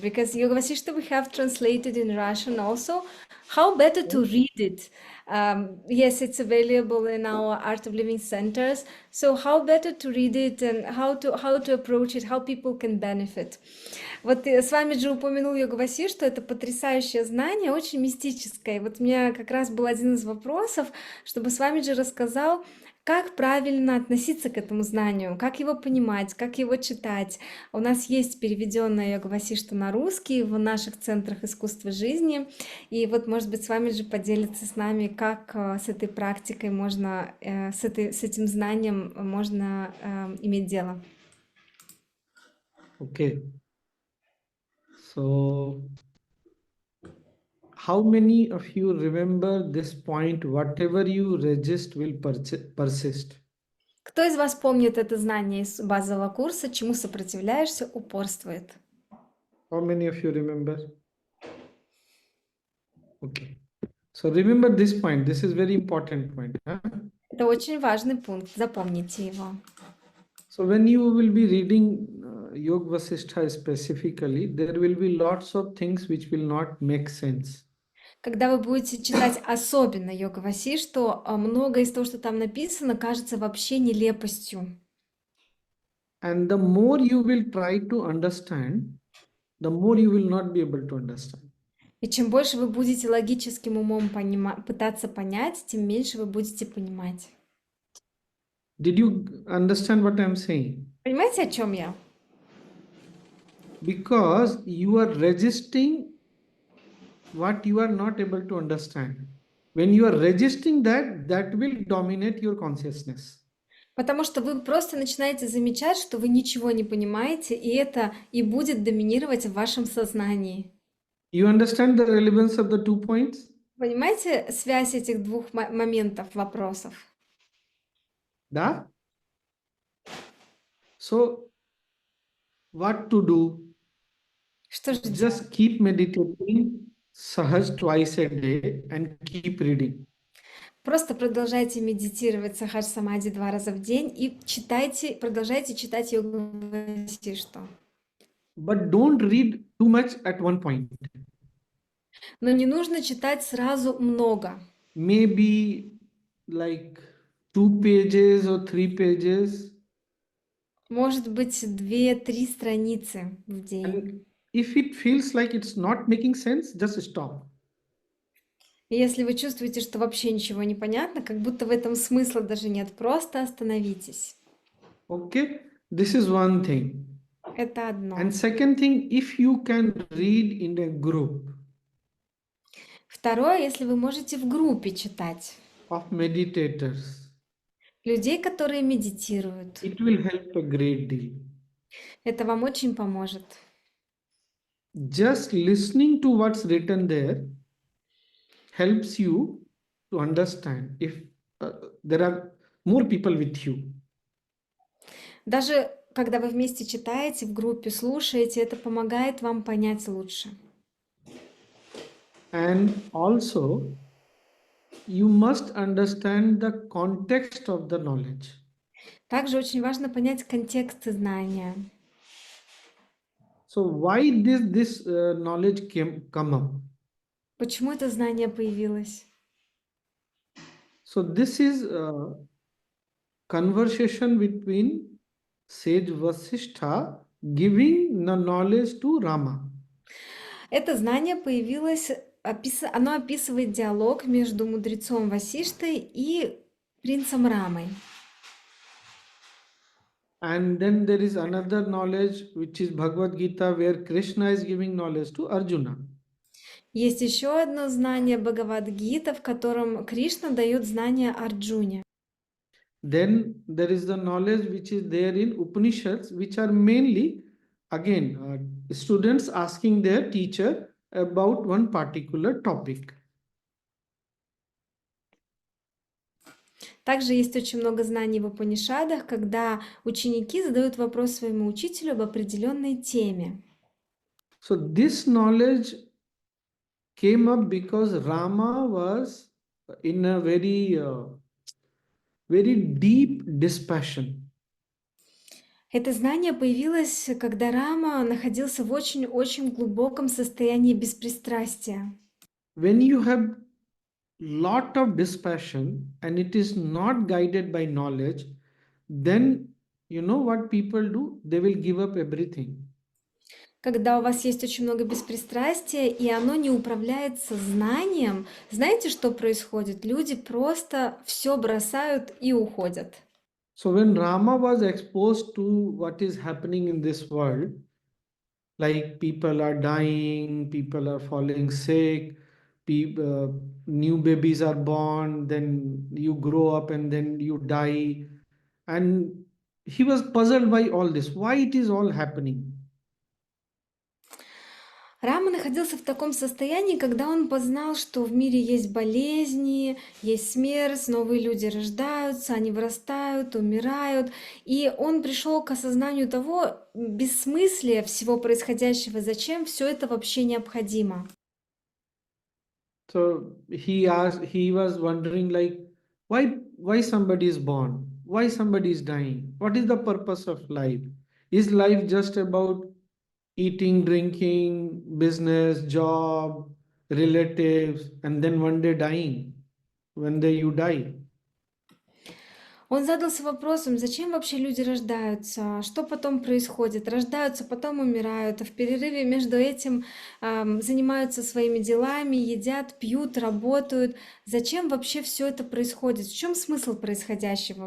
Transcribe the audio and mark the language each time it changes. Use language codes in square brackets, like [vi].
[en] Because Yoga Vasishta we have translated in Russian also. How better to read it? Yes, it's available in our Art of Living centers. So how better to read it and how to approach it, how people can benefit? [ru] Вот с вами же упомянул Йога Васиш, что это потрясающее знание, очень мистическое. Вот у меня как раз был один из вопросов, чтобы с вами же рассказал, как правильно относиться к этому знанию, как его понимать, как его читать. У нас есть переведенная Йога Васишта на русский в наших центрах искусства жизни. И вот, может быть, с вами же поделиться с нами, как с этой практикой можно, с этим знанием можно иметь дело. [en] Okay. So, how many of you remember this point? Whatever you resist will persist. [ru] Кто из вас помнит это знание из базового курса «Чему сопротивляешься, упорствует»? [en] How many of you remember? Okay. So remember this point. This is very important point. Huh? [ru] Это очень важный пункт, запомните его. [en] So when you will be reading Yoga Vasishta specifically, there will be lots of things which will not make sense. [ru] Когда вы будете читать особенно Йога Васишту, многое из того, что там написано, кажется вообще нелепостью. [en] And the more you will try to understand, the more you will not be able to understand. [ru] И чем больше вы будете логическим умом пытаться понять, тем меньше вы будете понимать. [en] Did you understand what I'm saying? [ru] Понимаете, о чем я? [en] Because you are resisting what you are not able to understand. When you are resisting that, that will dominate your consciousness. [ru] Потому что вы просто начинаете замечать, что вы ничего не понимаете, и это и будет доминировать в вашем сознании. [en] You understand the relevance of the 2 points? [ru] Понимаете связь этих двух моментов, вопросов? Да? [en] So, what to do? [ru] Что же делать? [en] Just keep meditating Sahaj twice a day and keep reading. [ru] Просто продолжайте медитировать сахадж самади 2 раза в день и продолжайте читать йогу Васишту. [en] But don't read too much at one point. [ru] Но не нужно читать сразу много. [en] Maybe like 2 pages or 3 pages. [ru] Может быть, 2-3 страницы в день. [en] And if it feels like it's not making sense, just stop. [ru] И если вы чувствуете, что вообще ничего не понятно, как будто в этом смысла даже нет, просто остановитесь. [en] Okay, this is one thing. [ru] Это одно. [en] And second thing, if you can read in a group [ru] Второе, если вы можете в группе читать. [en] of meditators, [ru] Людей, которые медитируют. [en] it will help a great deal. [ru] Это вам очень поможет. [en] Just listening to what's written there helps you to understand if there are more people with you. [ru] Даже когда вы вместе читаете, в группе слушаете, это помогает вам понять лучше. [en] And also, you must understand the context of the knowledge. [ru] Также очень важно понять контекст знания. [en] So why this knowledge come up? [ru] Почему это знание появилось? [en] So this is a conversation between sage Vasishta giving the knowledge to Rama. [ru] Это знание появилось, оно описывает диалог между мудрецом Васиштой и принцем Рамой. [en] And then there is another knowledge which is Bhagavad Gita where Krishna is giving knowledge to Arjuna. [ru] Есть еще одно знание Бхагавад-гита, в котором Кришна дает знания Арджуне. [en] Then there is the knowledge which is there in Upanishads, which are mainly, again, students asking their teacher about one particular topic. [ru] Также есть очень много знаний в Упанишадах, когда ученики задают вопрос своему учителю об определенной теме. [en] So this knowledge came up because Rama was in a very deep dispassion. [ru] Это знание появилось, когда Рама находился в очень-очень глубоком состоянии беспристрастия. [en] When you have lot of dispassion and it is not guided by knowledge, then you know what people do? They will give up everything. [ru] Когда у вас есть очень много беспристрастия, и оно не управляется знанием, знаете, что происходит? Люди просто все бросают и уходят. [en] So when Rama was exposed to what is happening in this world, like people are dying, people are falling sick, new babies are born, then you grow up and then you die. And he was puzzled by all this, why it is all happening. [ru] Рама находился в таком состоянии, когда он познал, что в мире есть болезни, есть смерть, новые люди рождаются, они вырастают, умирают. И он пришел к осознанию того бессмыслия всего происходящего, зачем все это вообще необходимо. [en] So he was wondering like, why somebody is born? Why somebody is dying? What is the purpose of life? Is life just about eating, drinking, business, job, relatives, and then one day dying, when you die? [ru] Он задался вопросом, зачем вообще люди рождаются, что потом происходит. Рождаются, потом умирают, а в перерыве между этим занимаются своими делами, едят, пьют, работают. Зачем вообще все это происходит? В чем смысл происходящего?